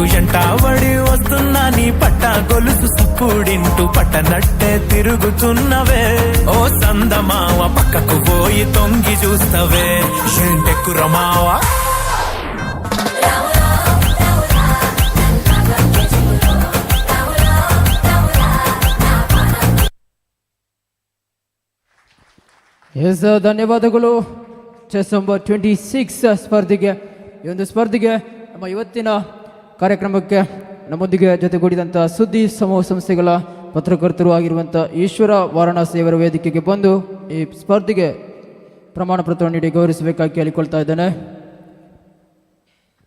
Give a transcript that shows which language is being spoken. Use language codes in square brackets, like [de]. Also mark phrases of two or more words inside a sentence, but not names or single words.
[te] ఎంటావడి వస్తున్నా నీ పట్ట గొలుసు సప్పుడింటూ పట్టనట్టే తిరుగుతున్నవే ఓ సందమావ పక్కకు పోయి తొంగి చూస్తవే ఏంటెక్కురమావా [kn] ಎಸ್ ಧನ್ಯವಾದಗಳು. [en] chess number [kn] 26 ಸ್ಪರ್ಧೆಗೆ ಈ ಒಂದು ಸ್ಪರ್ಧೆಗೆ ನಮ್ಮ ಇವತ್ತಿನ ಕಾರ್ಯಕ್ರಮಕ್ಕೆ ನಮ್ಮೊಂದಿಗೆ ಜೊತೆಗೂಡಿದಂಥ ಸುದ್ದಿ ಸಮೂಹ ಸಂಸ್ಥೆಗಳ ಪತ್ರಕರ್ತರು ಆಗಿರುವಂಥ ಈಶ್ವರ ವಾರಣಾಸಿಯವರ ವೇದಿಕೆಗೆ ಬಂದು ಈ ಸ್ಪರ್ಧೆಗೆ ಪ್ರಮಾಣ ಪತ್ರವನ್ನು ನೀಡಿ ಗೌರವಿಸಬೇಕಾಗಿ ಕೇಳಿಕೊಳ್ತಾ ಇದ್ದೇನೆ.